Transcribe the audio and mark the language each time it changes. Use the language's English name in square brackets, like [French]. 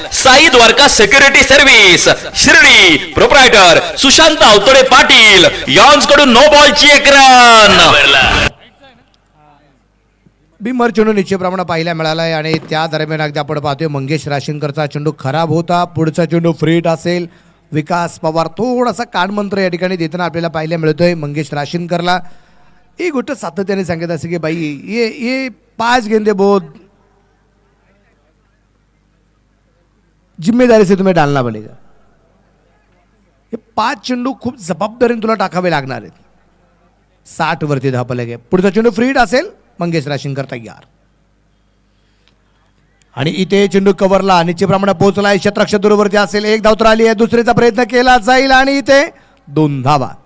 [Marathi] Sai Dwarka security service Shirdi proprietor Sushant Awatade Patil यांकडून no बॉलची एक run. बिमर चेंडू निश्चितप्रमाणे पाहायला मिळालाय आणि त्या दरम्यान अगदी आपण पाहतोय मंगेश राशीनकरचा चेंडू खराब होता. पुढचा चेंडू फ्रीट असेल. विकास पवार थोडासा कानमंत्र या ठिकाणी देताना आपल्याला पाहायला मिळतोय मंगेश राशीनकरला. एक गोष्ट सातत्याने सांगत असे की [Hindi] भाई ये 5 गेंदे बहुत जिम्मेदारी से तुम्हें डालना पडेगा. [Marathi] हे 5 चेंडू खूप जबाबदारीने तुला टाकावे लागणार आहेत. 60 वरती धापले गे. पुढचा चेंडू फ्रीड असेल. मंगेश राशीनकर तयार आणि इथे चेंडू कव्हरला निश्चितप्रमाणे पोहोचलाय. क्षेत्ररक्षक दूरवरती असेल. 1 धाव तर आली आहे. दुसरीचा प्रयत्न केला जाईल आणि इथे 2 धावा.